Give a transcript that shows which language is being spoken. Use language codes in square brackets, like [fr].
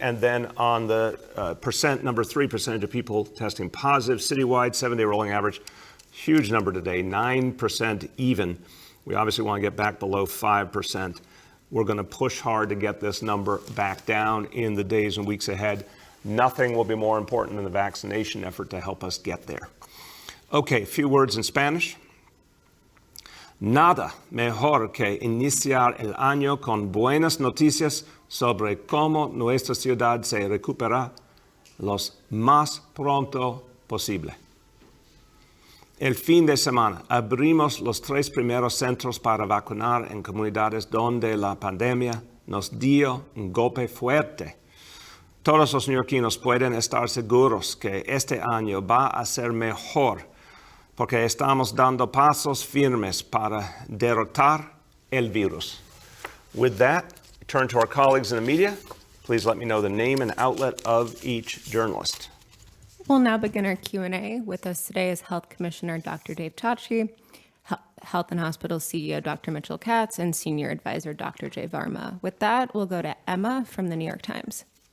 [en] And then on the percent, number three, percentage of people testing positive, citywide, 7-day rolling average, huge number today, 9% even. We obviously want to get back below 5%. We're going to push hard to get this number back down in the days and weeks ahead. Nothing will be more important than the vaccination effort to help us get there. Okay, a few words in Spanish. [es] Nada mejor que iniciar el año con buenas noticias sobre cómo nuestra ciudad se recupera lo más pronto posible. El fin de semana abrimos los 3 primeros centros para vacunar en comunidades donde la pandemia nos dio un golpe fuerte. Todos los neoyorquinos pueden estar seguros que este año va a ser mejor porque estamos dando pasos firmes para derrotar el virus. [en] With that, turn to our colleagues in the media. Please let me know the name and outlet of each journalist. We'll now begin our Q&A. With us today is Health Commissioner Dr. Dave Chachi, Health and Hospitals CEO Dr. Mitchell Katz, and Senior Advisor Dr. Jay Varma. With that, we'll go to Emma from the New York Times.